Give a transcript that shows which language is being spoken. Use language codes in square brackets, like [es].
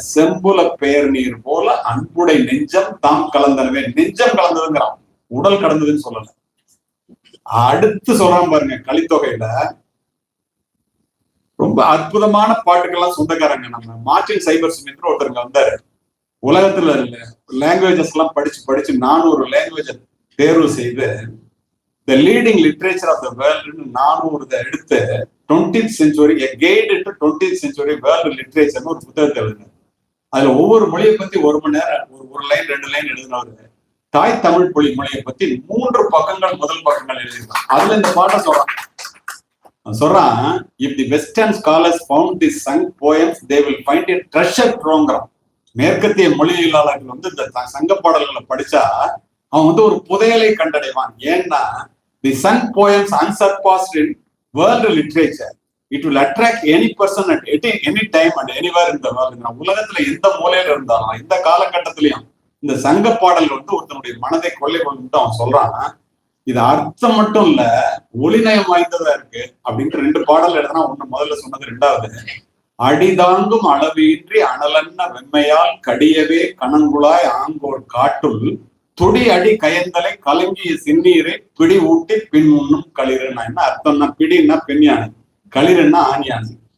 [ta] செம்புல பேர் நீர் போல அன்புடை நெஞ்சம் தாம் கலந்தனவே. நெஞ்சம் கலந்ததுங்கிறான், உடல் கடந்ததுன்னு சொல்லல. அடுத்து சொல்றான் பாருங்க, கலித்தொகையில ரொம்ப அற்புதமான பாட்டுக்கெல்லாம் சொந்தக்காரங்க. நம்ம மார்டின் சைபர் சுமித்ர ஒருத்தருங்க வந்தாரு. உலகத்துல லாங்குவேஜஸ் எல்லாம் படிச்சு 400 லாங்குவேஜ் தேர்வு செய்து The leading literature of the world 400 எடுத்து 20th century a guide to 20th century world literature ஒரு புத்தகத்தை எழுதினார். அதுல ஒவ்வொரு மொழியை பத்தி 1 மணி நேரம் ஒரு லைன் 2 லைன் எழுதினவர். தாய் தமிழ் மொழியை பத்தி 3 பக்கங்கள் முதல் பக்கங்கள் எழுதினார். அதுல இந்த பாட்டை சொல்றான், [en] if the western scholars found the sung poems they will find a treasure trove. [ta] மேற்கத்திய மொழியியலாளர்கள் இந்த சங்க பாடல்களை படிச்சா அவன் ஒரு புதையலை கண்டடைவான். ஏன்னா [en] the sung poems unsurpassed in world literature. It will attract any person at any time and anywhere in the world. [ta] உலகத்துல எந்த மூலையில இருந்தாலும் இந்த காலகட்டத்திலையும் இந்த சங்க பாடல் ஒருத்தனுடைய மனதை கொள்ளை கொண்டு அவன் சொல்றான். இது அர்த்தம் மட்டும் இல்ல, ஒளிநயம் வாய்ந்ததா இருக்கு அப்படின்ட்டு 2 பாடல் எழுதுனா. ஒண்ணு முதல்ல சொன்னது, 2வது அடிதாங்கும் அளவின்றி அனலன்ன வெம்மையால் கடியவே கணங்குழாய் ஆங்கோர் காட்டுள் துடி அடி கயந்தலை கலங்கிய சின்னீரை பிடி ஊட்டி பின் உண்ணும் களிறுன்னா என்ன அர்த்தம்னா, பிடின்னா பெண் யானை, களிறுன்னா ஆண் யானை.